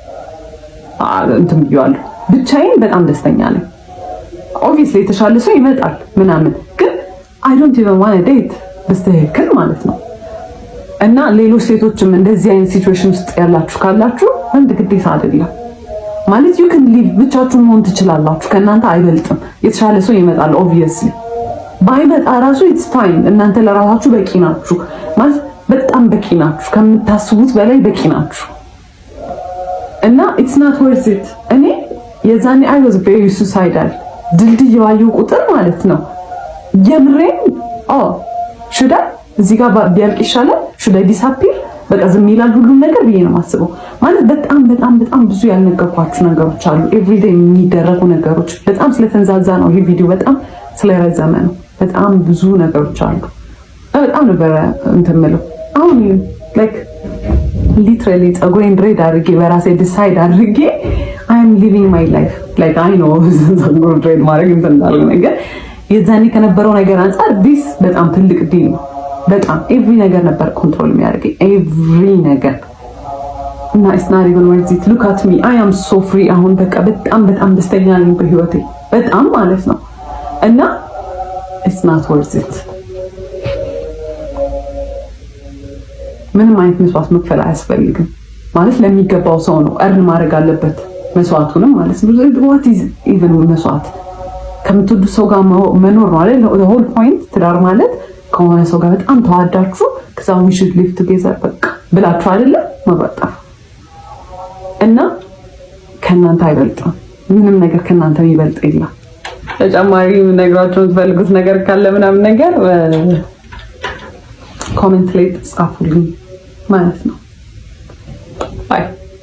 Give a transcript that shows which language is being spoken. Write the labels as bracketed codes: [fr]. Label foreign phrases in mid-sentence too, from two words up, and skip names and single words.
[am] እንትን ብያለሁ ብቻዬን በጣም ደስተኛ ነኝ ኦብቪየስሊ የተሻለ ሰው ይመጣል ምናምን ግን [en] I don't even want to date [am] በስተክል ማለት ነው እና ሌሎች ሴቶችም እንደዚህ አይነት ሲቹዌሽን ውስጥ ያላችሁ ካላችሁ ወንድ ግዴታ አይደለም ማለት [en] you can live [am] ብቻችሁን መሆን ትችላላችሁ ከእናንተ አይበልጥም የተሻለ ሰው ይመጣል ኦብቪየስሊ ባይመጣ ራሱ [en] it's fine [am] እናንተ ለራሳችሁ በቂ ናችሁ ማለት በጣም በቂ ናችሁ ከምታስቡት በላይ በቂ ናችሁ እና [en] it's not worth it [am] እኔ የዛኔ [en] I was very suicidal [am] ድልድይ ባየሁ ቁጥር ማለት ነው የምሬን [en] should I [am] እዚህ ጋር ቢያልቅ ይሻላል [en] should I disappear [am] በቃ ዝም ይላል ሁሉም ነገር ብዬ ነው የማስበው ማለት በጣም ብዙ ያልነገርኳችሁ ነገሮች አሉ ኤቭሪዴይ የሚደረጉ ነገሮች በጣም ስለተንዛዛ ነው ይሄ ቪዲዮ በጣም ስለረዘመ ነው በጣም ብዙ ነገሮች አሉ በጣም ነበር እንትን የምለው አሁን [en] like literally [am] ጸጉሬን ድሬድ አድርጌ በራሴ ዲሳይድ አድርጌ [en] I am living my life like I know [am] ጸጉሬን ድሬድ ማድረግ እንትን እንዳልሆነ ነገር የዛኔ ከነበረው ነገር አንፃር ዲስ በጣም ትልቅ ዲል ነው በጣም ኤቭሪ ነገር ነበር ኮንትሮል የሚያደርገኝ ኤቭሪ ነገር እና [en] it's not even worth it look at me I am so free [am] አሁን በቃ በጣም ደስተኛ ነኝ በህይወቴ በጣም ማለት ነው እና [en] it's not worth it [am] ምንም አይነት መስዋዕት መክፈል አያስፈልግም ማለት ለሚገባው ሰው ነው እርን ማድረግ አለበት መስዋዕቱንም ማለት ነው what [en] is even [am] መስዋዕት ከምትወዱ ሰው ጋር መኖር ነው አይደል [en] the whole point [am] ትዳር ማለት ከሆነ ሰው ጋር በጣም ተዋዳችሁ ከዛ [en] we should live together [am] በቃ ብላችሁ አይደለ መባጣፍ እና ከናንተ አይበልጥም ምንም ነገር ከናንተ የሚበልጥ የለም ተጨማሪ ነግራችሁ የምትፈልጉት ነገር ካለ ምናምን ነገር ኮሜንት ላይ ጻፉልኝ ማለት ነው ባይ